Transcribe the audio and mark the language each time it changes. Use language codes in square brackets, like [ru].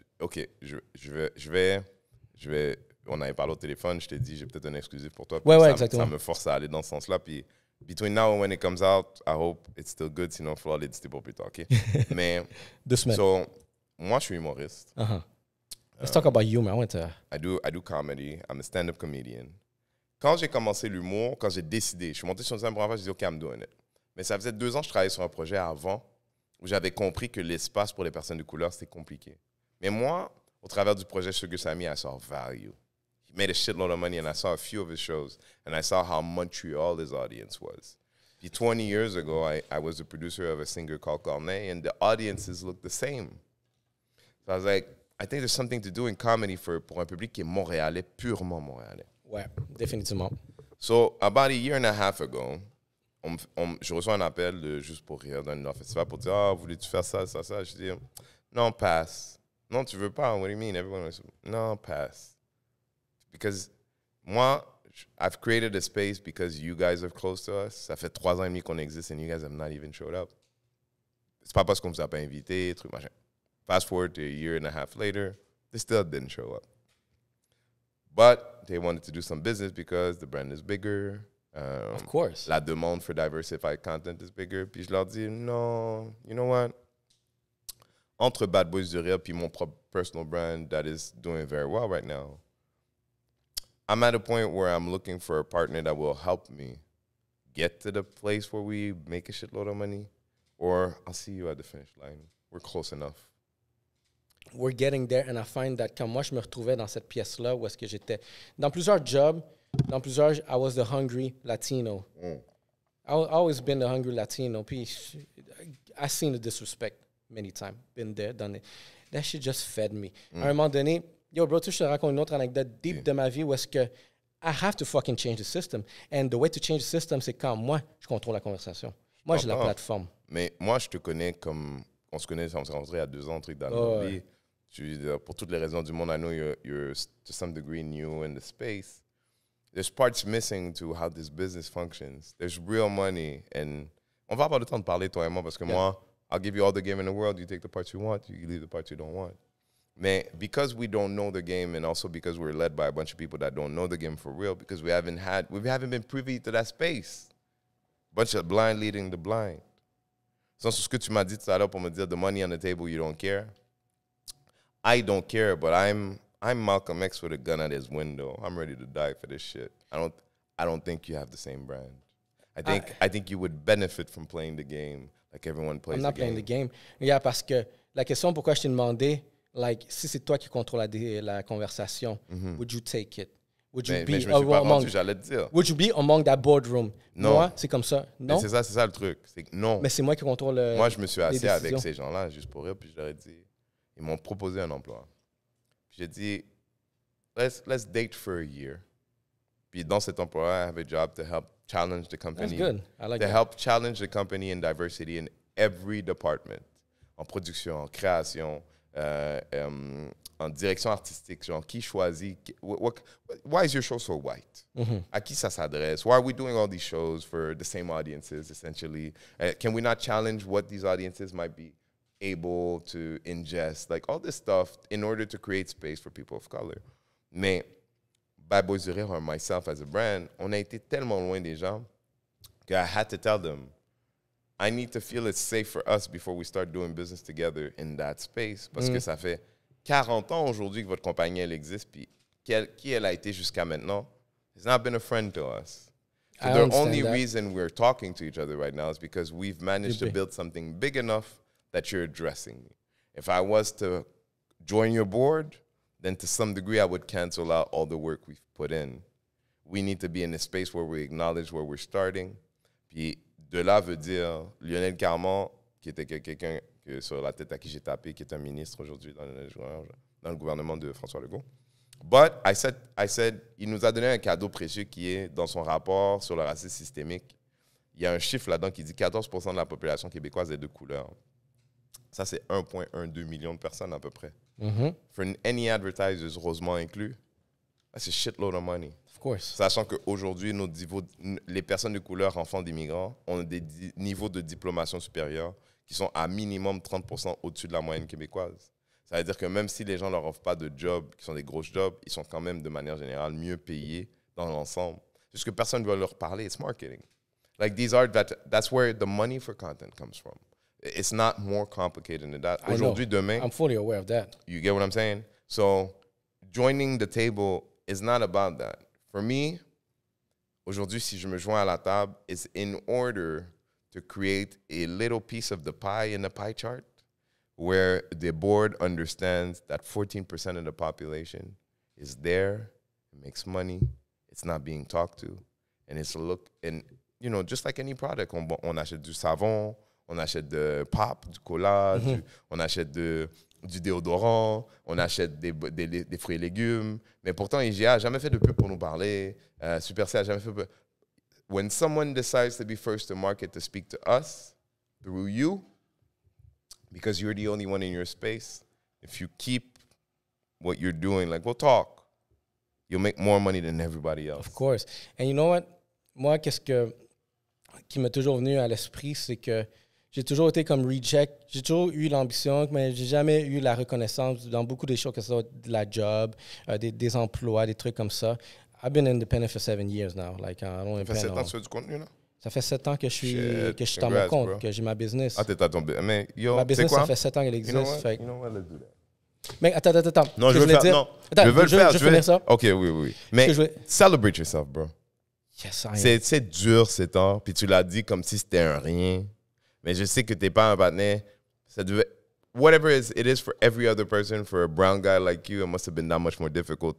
[fr] OK, je vais on avait parlé au téléphone, je t'ai dit, j'ai peut-être un exclusif pour toi. Ouais, exactement. Ça me force à aller dans ce sens-là. [en] Puis, between now and when it comes out, I hope it's still good. [fr] Sinon, il faudra l'éditer pour plus tard, OK? Mais, 2 semaines. So, moi, je suis humoriste. [en] Let's talk about humor. I do comedy. I'm a stand-up comedian. [fr] Quand j'ai commencé l'humour, quand j'ai décidé, je suis monté sur une scène pour fois, je dit, [en] OK, I'm doing it. [fr] Mais ça faisait 2 ans que je travaillais sur un projet avant où j'avais compris que l'espace pour les personnes de couleur, c'était compliqué. Mais moi, au travers du projet Sugar Sammy, [en] I saw value. He made a shitload of money, and I saw a few of his shows, and I saw how Montreal his audience was. 20 years ago, I was the producer of a singer called Corneille, and the audiences looked the same. So I was like, I think there's something to do in comedy [fr] pour un public qui est montréalais, purement montréalais. Ouais, définitivement. [en] So, about a year and a half ago, [fr] je reçois un appel de Juste pour rire d'un festival pour dire « Ah, voulais-tu faire ça, ça, ça? » Je dis « Non, pass. »« Non, tu veux pas? [en] What do you mean? » Everyone was [fr] « Non, pass. » Because moi, [en] I've created a space because you guys are close to us. [fr] Ça fait 3 ans et demi qu'on existe [en] and you guys have not even showed up. [fr] C'est pas parce qu'on vous a pas invité, truc machin. [en] Fast forward to a year and a half later, they still didn't show up. But they wanted to do some business because the brand is bigger. Of course. [fr] La demande [en] for diversified content is bigger. [fr] Puis je leur dis, non, [en] you know what? [fr] Entre Bad Boys du Rire puis mon propre [en] personal brand that is doing very well right now, I'm at a point where I'm looking for a partner that will help me get to the place where we make a shitload of money, or I'll see you at the finish line. We're close enough. We're getting there, and I find that [fr] quand moi, je me retrouvais dans cette pièce-là, où est-ce que j'étais, dans plusieurs jobs, [en] I was the hungry Latino. I always been the hungry Latino. [fr] Puis, [en] I seen the disrespect many times. Been there, done it. That shit just fed me. [fr] À un moment donné, yo, bro, tu sais, je te raconte une autre anecdote deep de ma vie où est-ce que [en] I have to fucking change the system. And the way to change the system, [fr] c'est quand moi, je contrôle la conversation. Moi, j'ai la plateforme. Mais moi, je te connais comme... On se connaît, on s'est rencontrés il y a 2 ans, truc dans notre vie. Pour toutes les raisons du monde, [en] I know you're to some degree new in the space. There's parts missing to how this business functions. There's real money. And [fr] on va avoir le temps de parler, toi et moi, parce que moi, [en] I'll give you all the game in the world. You take the parts you want. You leave the parts you don't want. Mais because we don't know the game, and also because we're led by a bunch of people that don't know the game for real, because we haven't been privy to that space. Bunch of blind leading the blind. [fr] Sans ce que tu m'as dit tout à l'heure pour me dire [en] the money on the table, you don't care. I don't care, but I'm Malcolm X with a gun at his window. I'm ready to die for this shit. I don't think you have the same brand. I think you would benefit from playing the game like everyone plays the game. I'm not playing the game. Yeah, [fr] parce que la question pourquoi je t'ai demandé [en] like, [fr] si c'est toi qui contrôle la conversation, [en] would you take it? Would you [fr] Mais [en] be [fr] je me suis pas rendu, j'allais te dire. [en] Would you be among that boardroom? [fr] Non. Moi, c'est comme ça. Non? C'est ça le truc. C'est que non. Mais c'est moi qui contrôle Moi, je me suis assis avec ces gens-là, juste pour rire, puis je leur ai dit, ils m'ont proposé un emploi. Puis j'ai dit, [en] let's date for a year. [fr] Puis dans cet emploi, [en] I have a job to help challenge the company. That's good. I like that. Help challenge the company in diversity in every department. [fr] En production, en création, en direction artistique. Genre, qui choisit? [en] Why is your show so white? [fr] À qui ça s'adresse? [en] Why are we doing all these shows for the same audiences, essentially? Can we not challenge what these audiences might be able to ingest? Like, all this stuff in order to create space for people of color. Mais Bad Boys du Rire or myself as a brand, [fr] on a été tellement loin des gens que [en] I had to tell them, I need to feel it's safe for us before we start doing business together in that space. [fr] Parce que ça fait 40 ans aujourd'hui que votre compagnie, elle existe, puis qui elle a été jusqu'à maintenant, [en] it's not been a friend to us. So the only reason we're talking to each other right now is because we've managed to build something big enough that you're addressing me. If I was to join your board, then to some degree I would cancel out all the work we've put in. We need to be in a space where we acknowledge where we're starting. [fr] Puis de là veut dire Lionel Carman, qui était quelqu'un sur la tête à qui j'ai tapé, qui est un ministre aujourd'hui dans le gouvernement de François Legault. [en] But I said, [fr] il nous a donné un cadeau précieux qui est dans son rapport sur le racisme systémique. Il y a un chiffre là-dedans qui dit 14% de la population québécoise est de couleur. Ça, c'est 1,12 million de personnes à peu près. [en] For any advertisers, Rosemont inclus, that's a shitload of money. Of course. [fr] Sachant qu'aujourd'hui, les personnes de couleur enfants d'immigrants ont des niveaux de diplomation supérieurs qui sont à minimum 30% au-dessus de la moyenne québécoise. Ça veut dire que même si les gens ne leur offrent pas de jobs, qui sont des gros jobs, ils sont quand même de manière générale mieux payés dans l'ensemble. Juste que personne ne veut leur parler, [en] it's marketing. Like that's where the money for content comes from. It's not more complicated than that. [fr] Aujourd'hui, demain. [en] I'm fully aware of that. You get what I'm saying? So, joining the table is not about that. For me, [fr] aujourd'hui, si je me joins à la table, [en] it's in order to create a little piece of the pie in the pie chart where the board understands that 14% of the population is there, it makes money, it's not being talked to, and it's just like any product, [fr] on achète du savon, on achète de pop, du cola, on achète du déodorant, on achète des fruits et légumes. Mais pourtant, IGA n'a jamais fait de pub pour nous parler. Super C n'a jamais fait de pub. [en] When someone decides to be first to market to speak to us through you, because you're the only one in your space, if you keep what you're doing, like, we'll talk, you'll make more money than everybody else. Of course. And you know what? [fr] Moi, qui m'est toujours venu à l'esprit, c'est que j'ai toujours été comme reject. J'ai toujours eu l'ambition, mais j'ai jamais eu la reconnaissance dans beaucoup des choses, que ce soit de la job, des emplois, des trucs comme ça. [en] I've been independent for 7 years now. Like, I don't [fr] Ça fait 7 ans que tu fais du contenu, là? Ça fait 7 ans que je suis à mon compte, bro. Que j'ai ma business. Ah, t'es à ton business. Mais yo, ma business, quoi? Ça fait 7 ans qu'elle existe. [en] You know what? Let's do that. [fr] Mais attends. Non, je veux le faire. Non, attends, je veux le faire. Je vais finir ça. OK, oui. Mais [en] celebrate yourself, bro. Yes, I am. [fr] C'est dur, ces temps. Puis tu l'as dit comme si c'était un rien. Mais je sais que t'es pas un partenaire. Ça devait... [en] Whatever it is for every other person, for a brown guy like you, it must have been that much more difficult.